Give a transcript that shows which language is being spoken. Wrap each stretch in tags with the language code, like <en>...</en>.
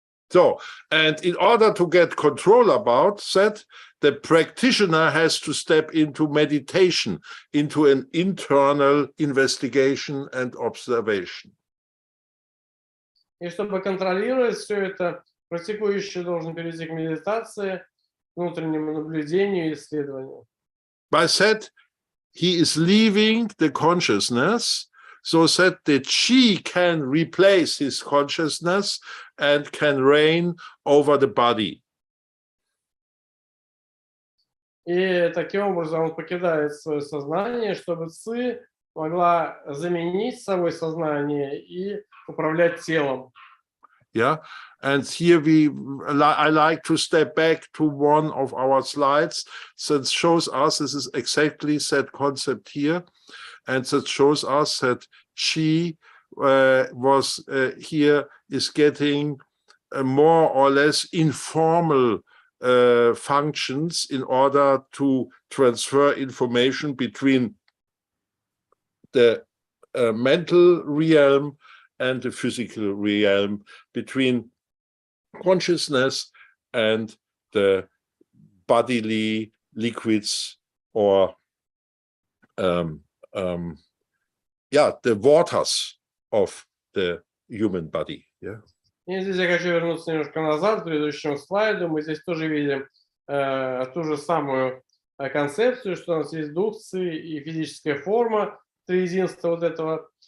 <en>So, and in order to get control about that, the practitioner has to step into meditation, into an internal investigation and observation.</en> <ru>И чтобы контролировать все это, практикующий должен перейти к медитации, внутреннему наблюдению и исследованию.</ru> <en>By that, he is leaving the consciousness so that the Qi can replace his consciousness and can reign over the body.</en> <ru>И таким образом он покидает свое сознание, чтобы ци могла заменить собой сознание и управлять телом.</ru> <en>Yeah, and here I like to step back to one of our slides that shows us this is exactly that concept here, and that shows us that Qi here is getting more or less informal functions in order to transfer information between the mental realm and the physical realm, between consciousness and the bodily liquids or the waters of the human body. Yeah.</en> <ru>И здесь я хочу вернуться немножко назад, к предыдущему слайду. Мы здесь тоже видим ту же самую концепцию, что у нас есть дух ци и физическая форма, триединство вот этого.</ru>